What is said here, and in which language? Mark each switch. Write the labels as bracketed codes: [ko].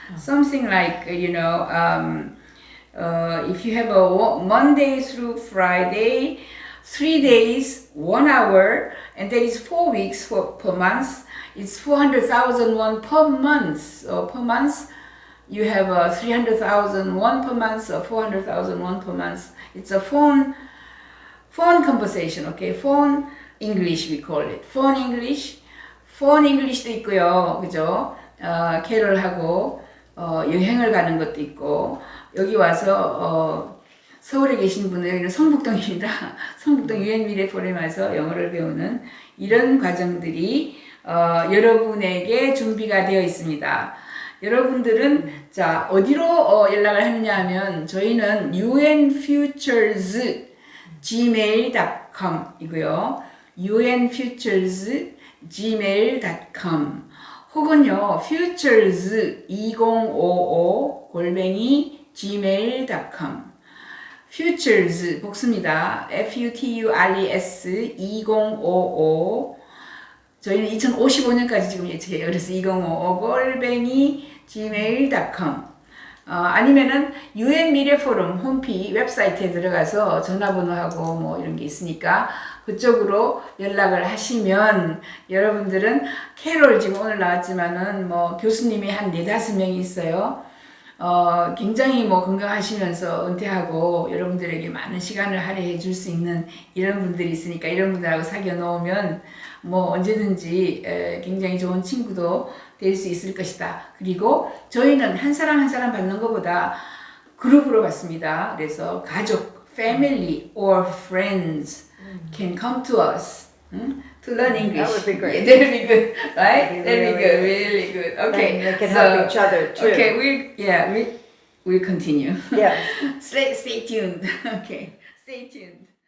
[en] Something like if you have a Monday through Friday, 3 days, 1 hour, and that is 4 weeks per month. It's 400,000 won per month. So per month, you have 300,000 won per month, or 400,000 won per month. It's a phone conversation, okay? Phone English we call it. Phone English. [ko] phone English도 있고요, 그죠? 캐럴하고 여행을 가는 것도 있고 여기 와서 서울에 계신 분은 여기는 성북동입니다. 성북동 UN 미래 포럼에 와서 영어를 배우는 이런 과정들이 여러분에게 준비가 되어 있습니다. 여러분들은 자 어디로 연락을 하느냐 하면 저희는 unfutures@gmail.com 이고요. unfutures@gmail.com 혹은요 futures2055 @ gmail.com futures 복수입니다. futures 2055 저희는 2055년까지 지금 예측해요. 그래서 2055 골뱅이 gmail.com 아니면은 UN 미래 포럼 홈페이지 웹사이트에 들어가서 전화번호하고 뭐 이런 게 있으니까 그쪽으로 연락을 하시면 여러분들은 캐롤 지금 오늘 나왔지만은 뭐 교수님이 한 4-5명이 있어요. 굉장히 뭐 건강하시면서 은퇴하고 여러분들에게 많은 시간을 할애해 줄 수 있는 이런 분들이 있으니까 이런 분들하고 사귀어 놓으면 뭐 언제든지 굉장히 좋은 친구도 될 수 있을 것이다. 그리고 저희는 한 사람 한 사람 받는 것보다 그룹으로 받습니다. 그래서 가족, [en] family or friends can come to us to learn English. That would be great. Yeah, that would be good, right? That would be That would be good, really good. Okay, And they can help each other too. Okay, we'll continue. Yes. Stay tuned. Okay, stay tuned.